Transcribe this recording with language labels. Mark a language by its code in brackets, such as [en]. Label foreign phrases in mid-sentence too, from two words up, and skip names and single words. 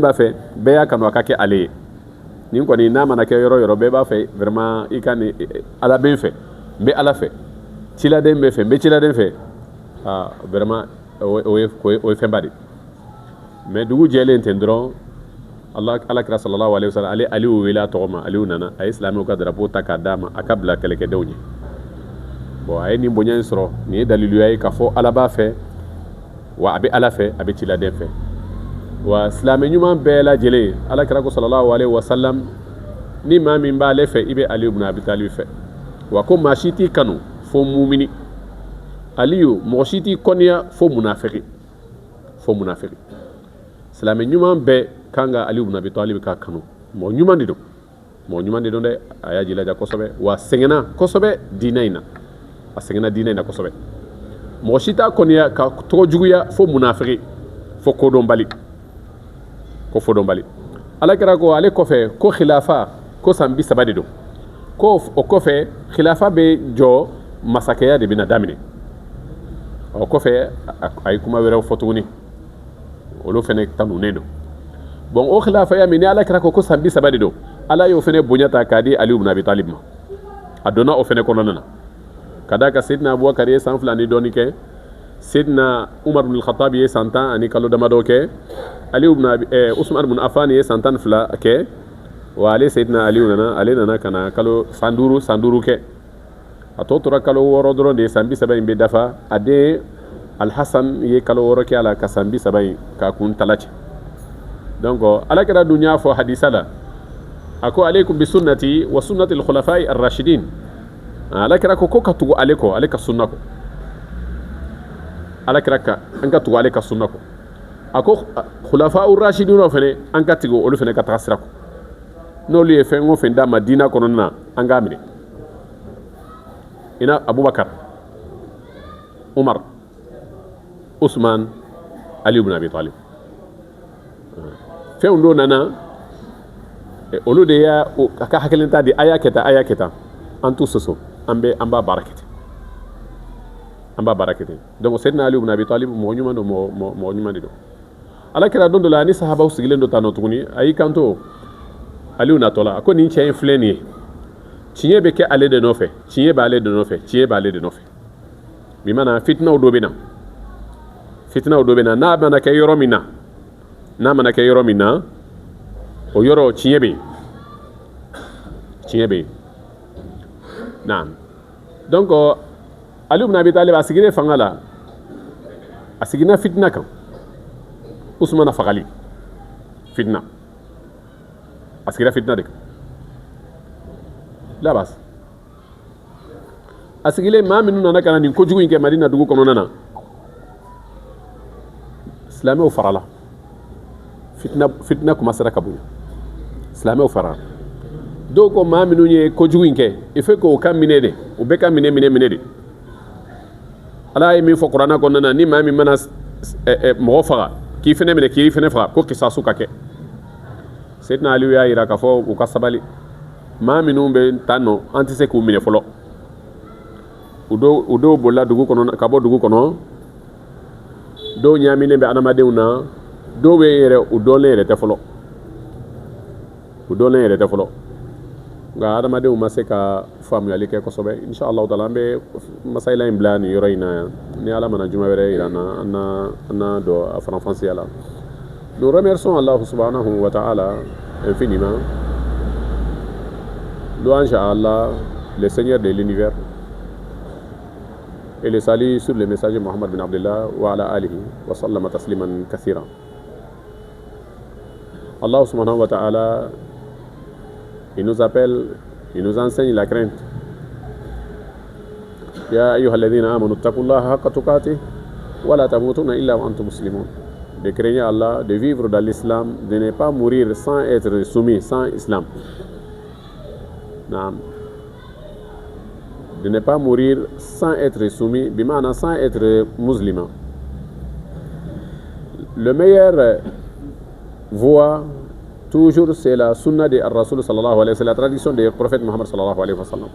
[bm] b'a fɛ bɛɛ y'a kanu a ka kɛ ale ye nin kɔni n'a mana kɛ yɔrɔ o yɔrɔ bɛɛ b'a fɛ vraiment i ka nin ala bɛ n fɛ n bɛ ala fɛ ciladen bɛ fɛ n bɛ ciladen fɛ vraiment o ye fɛnba de mais dugu jɛlen ten dɔrɔn alakira [ar] صلى الله عليه وسلم [bm] ale aliyu wele a tɔgɔ ma aliyu nana a ye silamɛw ka drapeau ta k'a d'a ma a ka bila kɛlɛkɛdenw ɲɛ bon a ye nin bonya in sɔrɔ nin ye daliluya ye k'a fɔ ala b'a fɛ wa a bɛ ala fɛ a bɛ ciladen fɛ wa silamɛ ɲuman bɛɛ lajɛlen alakira ko [ar] صلى الله عليه وسلم [bm] ni maa min b'ale fɛ i bɛ aliyu ibn abi talib fɛ wa ko maa si t'i kanu fo mumini aliyu mɔgɔ si t'i kɔniya fo munafiki silamɛ ɲuman bɛɛ kan ka aliyu ibn abi talib ka kanu mɔgɔ ɲuman de don dɛ a y'a jilaja kosɛbɛ wa sɛgɛnna kosɛbɛ diinɛ in na a sɛgɛnna diinɛ in na kosɛbɛ mɔgɔ si t'a kɔniya ka tɔgɔ juguya fo munafiki fo kodɔnbali alakira ko ale kɔfɛ ko khilafa ko san 30 de don ko o kɔfɛ khilafa bɛ jɔ masakɛya de bɛna daminɛ o kɔfɛ a ye kuma wɛrɛw fɔ tuguni olu fɛnɛ tanunen don bon o khilafaya min ni alakira ko san 30 de don ala y'o fɛnɛ bonya ta k'a di aliyu ibn abi talib ma a donna o fɛnɛ kɔnɔna na ka d'a kan sayidina abubakar ye san 2 ni dɔɔni kɛ sayidina umar ibn al-khattab ye san 10 ani kalo damadɔ kɛ usman ibn affan ye san 12 kɛ wa ale sayidina aliyu nana ka na san duuru kɛ a tɔ tora kalo 6 dɔrɔn de san 30 in bɛ dafa a den alhasan ye kalo 6 kɛ a la ka san 30 in k'a kun talacɛ donc alakira dun y'a fɔ hadisa la a ko [ar] عليكم بسنتي وسنة الخلفاء الراشدين [bm] alakira ko ka tugu ale kɔ ale ka sunna kɔ alakira ka an ka tugu ale ka sunna kɔ a ko [ar] خلفاء راشدون [bm] fɛnɛ an ka tugu olu fɛnɛ ka taga sira kɔ n'olu ye fɛn o fɛn d'a ma diina kɔnɔna na an k'a minɛ ina abubakar umar usman ali ibn abi talib fɛnw dɔ nana olu de y'a ka hakilinta di a y'a kɛ tan an t'u soso an b'a baara kɛ ten donc sayidina ali ibn abi talib mɔgɔ ɲuman don mɔgɔ ɲuman de don alakira don dɔ la ni sahabaw sigilen don tan nɔ tuguni a y'i kanto aliyu natɔ la a ko nin cɛ in filɛ nin ye tiɲɛ bɛ kɛ ale de nɔfɛ tiɲɛ b'ale de nɔfɛ bi mana fitinaw dɔ bɛ na n'a mana kɛ yɔrɔ min na o yɔrɔ tiɲɛ bɛ yen naam donc ali ibn abi talib a sigilen fanga la a sigina fitina kan usmana fagali fitina a sigira fitina de kan labas a sigilen maa minnu nana ka na nin kojugu in kɛ madina dugu kɔnɔna na silamɛw farala fitina commencera ka bonya silamɛw farala dɔw ko maa minnu ye kojugu in kɛ [fr] il faut que [bm] o ka minɛ de u bɛɛ ka minɛ de ala ye min fɔ kuranɛ kɔnɔna na ni maa min mana mɔgɔ faga k'i fɛnɛ minɛ k'i fɛnɛ faga ko kisasu ka kɛ sayidina aliyu y'a yira k'a fɔ u ka sabali maa minnu bɛ tan nɔ an tɛ se k'u minɛ fɔlɔ u dɔw bolila ka bɔ dugu kɔnɔ dɔw ɲaaminen bɛ adamadenw na dɔw bɛ yɛrɛ u dɔnlen yɛrɛ tɛ fɔlɔ nka adamadenw ma se ka faamuyali kɛ kosɛbɛ inshallah taala an bɛ masayila in bila nin yɔrɔ in na yan ni ala mana juma wɛrɛ yira an na don a faranfasiya la [fr] nous remercions Allah [ar] سبحانه وتعالى [fr] infiniment louange à Allah le Seigneur de l'univers et le salut sur le messager Muhammad bin Abdullah [ar] وعلى آله وسلم تسليما كثيرا. الله سبحانه وتعالى, [fr] il nous appelle, il nous enseigne la crainte. [ar] يا أيها الذين آمنوا اتقوا الله حق تقاته ولا تموتن إلا وأنتم مسلمون. [fr] De craindre Allah, de vivre dans l'islam, de ne pas mourir sans être soumis, sans islam. [bm] Naam. [fr] De ne pas mourir sans être soumis, bimana sans être musulman. Le meilleur voie, toujours, c'est la sunna de Rasul [ar] صلى الله عليه وسلم, [fr] la tradition du prophète Muhammad [ar] صلى الله عليه وسلم.